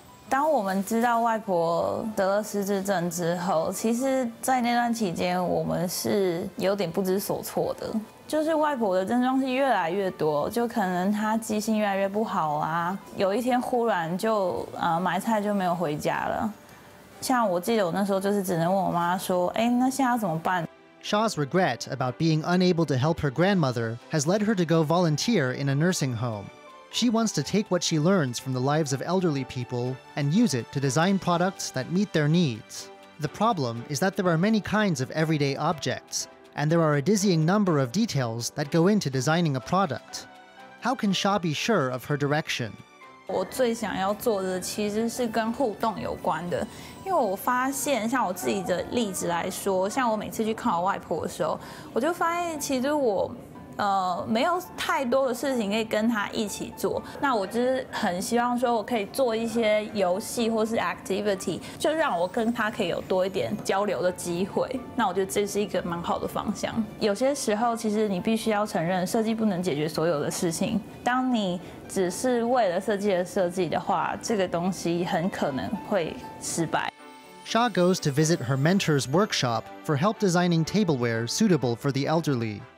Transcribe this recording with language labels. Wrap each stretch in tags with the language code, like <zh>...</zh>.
<zh>当我们知道外婆得了失智症之后，其实，在那段期间，我们是有点不知所措的。就是外婆的症状是越来越多，就可能她记性越来越不好啊。有一天忽然就买菜就没有回家了。像我记得我那时候就是只能问我妈说，哎，那现在要怎么办？</zh> <en>Sha's regret about being unable to help her grandmother has led her to go volunteer in a nursing home. She wants to take what she learns from the lives of elderly people and use it to design products that meet their needs. The problem is that there are many kinds of everyday objects, and there are a dizzying number of details that go into designing a product. How can Sha be sure of her direction?</en> <zh>我最想要做的其实是跟互动有关的，因为我发现，像我自己的例子来说，像我每次去看我外婆的时候，我就发现其实我没有太多的事情可以跟她一起做。那我就是很希望说我可以做一些游戏或是 activity， 就让我跟她可以有多一点交流的机会。那我觉得这是一个蛮好的方向。有些时候，其实你必须要承认，设计不能解决所有的事情。当你只是为了设计而设计的话，这个东西很可能会失败。</zh> <en>Sha goes to visit her mentor's workshop for help designing tableware suitable for the elderly.</en>